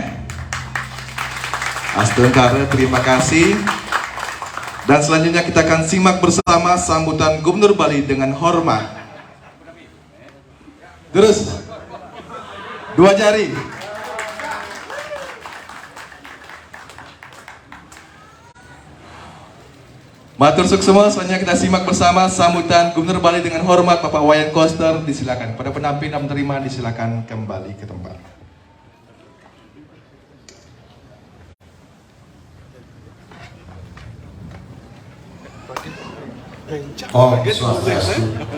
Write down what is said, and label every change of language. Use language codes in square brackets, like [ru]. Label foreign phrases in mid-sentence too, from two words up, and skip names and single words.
[id] Astungkara, terima kasih. Dan selanjutnya kita akan simak bersama sambutan Gubernur Bali dengan hormat. Terus, dua jari. [ban] Matur suksema, [id] selanjutnya kita simak bersama sambutan Gubernur Bali dengan hormat Bapak Wayan Koster. Disilakan. Pada pendamping dan menerima disilakan kembali ke tempat. [sa] ॐ स्वस्त्यस्तु.